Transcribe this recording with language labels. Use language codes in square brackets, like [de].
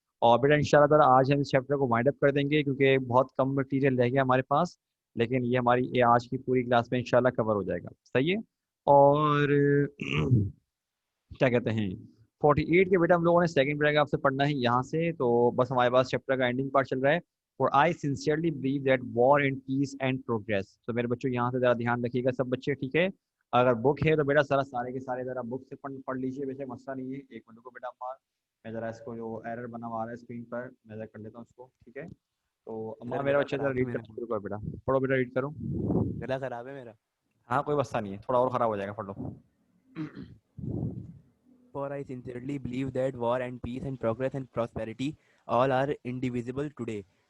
[ur] اور بیٹا ان شاء اللہ تعالیٰ آج ہم اس چیپٹر کو وائنڈ اپ کر دیں گے کیونکہ بہت کم مٹیریل رہ گیا ہمارے پاس, لیکن یہ ہماری یہ آج کی پوری کلاس میں ان شاء اللہ کور ہو جائے گا. صحیح ہے. اور کیا کہتے ہیں 48 کے بیٹا ہم لوگوں نے سیکنڈ پیراگراف سے پڑھنا ہے یہاں سے, تو بس ہمارے پاس چیپٹر کا اینڈنگ پارٹ چل رہا ہے. [en] For I sincerely believe that war and peace and progress. [ur] تو میرے بچوں یہاں سے ذرا دھیان رکھیے گا سب بچے, ٹھیک ہے. اگر بک ہے تو بیٹا سارے کے سارے ذرا بک سے پڑھ لیجیے, ویسے مسئلہ نہیں ہے. ایک منٹ کو بیٹا امار, میں ذرا اس کو جو ایرر بنا ہوا ہے اسکرین پر میں ذرا کر لیتا ہوں اس کو, ٹھیک ہے. تو امار میرا بچہ ذرا ریڈ کرنا شروع کرو بیٹا, پڑھو بیٹا, ریڈ کرو. گلا خراب ہے میرا. ہاں کوئی مسئلہ نہیں ہے, تھوڑا اور خراب ہو جائے گا, پڑھ لو. [en] For I sincerely believe that war and peace and progress and prosperity all are indivisible today.